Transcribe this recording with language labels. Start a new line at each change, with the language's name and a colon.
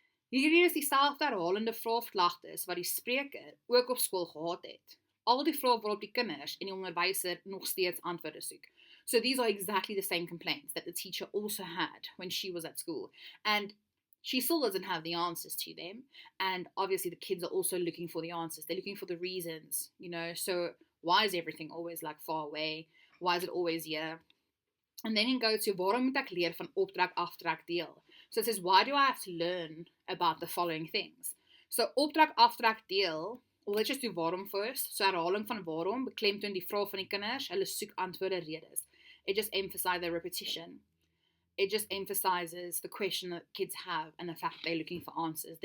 Afrikaans: Hierdie is dieselfde herhalende vrae of klagtes wat die spreker ook op skool gehad het. Al die vrae waarop die kinders en die onderwyser nog steeds antwoorde soek.
English: So these are exactly the same complaints that the teacher also had when she was at school. And she still doesn't have the answers to them. And obviously the kids are also looking for the answers. They're looking for the reasons, So why is everything always like far away? Why is it always here? And then you go to,
Afrikaans: waarom moet ek leer van opdrag, afdrag, deel?
English: So it says, why do I have to learn about the following things? So opdrag, afdrag, deel, well, let's just do waarom first.
Afrikaans: So herhaling van waarom, beklemtoon die vrae van die kinders, hulle soek antwoorde, redes.
English: It just emphasizes the repetition. It just emphasizes the question that kids have and the fact they're looking for answers.